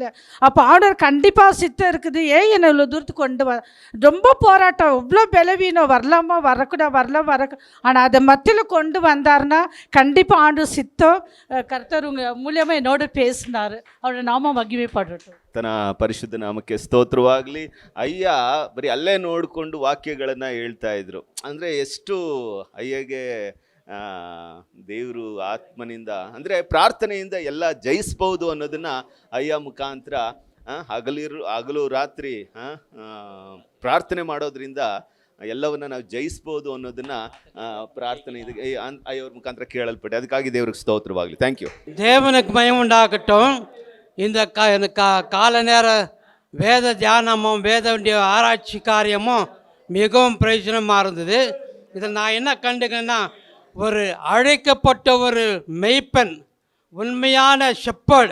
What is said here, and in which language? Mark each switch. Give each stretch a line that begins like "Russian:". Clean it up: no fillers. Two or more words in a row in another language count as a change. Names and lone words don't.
Tamil: அப்போ ஆண்டவர் கண்டிப்பாக சித்தம் இருக்குது. என்னை இவ்வளோ தூரத்துக்கு கொண்டு ரொம்ப போராட்டம், இவ்வளோ பலவீனம், வரலாமா வரக்கூடாது. ஆனால் அதை மத்தியில் கொண்டு வந்தார்னா கண்டிப்பாக ஆண்டவர் சித்தம் கர்த்தர் உங்கள் மூலியமாக என்னோட பேசினார். அவரோட நாம மகிமைப்படட்டும்.
Kannada: ತನ್ನ ಪರಿಶುದ್ಧ ನಾಮಕ್ಕೆ ಸ್ತೋತ್ರವಾಗಲಿ. ಅಯ್ಯ ಬರೀ ಅಲ್ಲೇ ನೋಡಿಕೊಂಡು ವಾಕ್ಯಗಳನ್ನು ಹೇಳ್ತಾ ಇದ್ರು. ಅಂದರೆ ಎಷ್ಟು ಅಯ್ಯಗೆ ದೇವರು ಆತ್ಮನಿಂದ ಅಂದರೆ ಪ್ರಾರ್ಥನೆಯಿಂದ ಎಲ್ಲ ಜಯಿಸ್ಬೋದು ಅನ್ನೋದನ್ನು ಅಯ್ಯ ಮುಖಾಂತರ ಹಗಲು ರಾತ್ರಿ ಪ್ರಾರ್ಥನೆ ಮಾಡೋದ್ರಿಂದ ಎಲ್ಲವನ್ನ ನಾವು ಜಯಿಸ್ಬೋದು ಅನ್ನೋದನ್ನ ಪ್ರಾರ್ಥನೆ ಅಯ್ಯವ್ರ ಮುಖಾಂತರ ಕೇಳಲ್ಪಟ್ಟೆ. ಅದಕ್ಕಾಗಿ ದೇವ್ರಿಗೆ ಸ್ತೋತ್ರವಾಗಲಿ.
English: thank you.
Tamil: தேவனுக்கு மகிமை உண்டாகட்டும். இந்த கால நேர வேத தியானமும் வேதனுடைய ஆராய்ச்சி காரியமும் மிகவும் பிரயோஜனமாக இருந்தது. இதில் நான் என்ன கண்டுக்கன்னா, ஒரு அழைக்கப்பட்ட ஒரு மெய்ப்பன், உண்மையான ஷெப்பர்டு,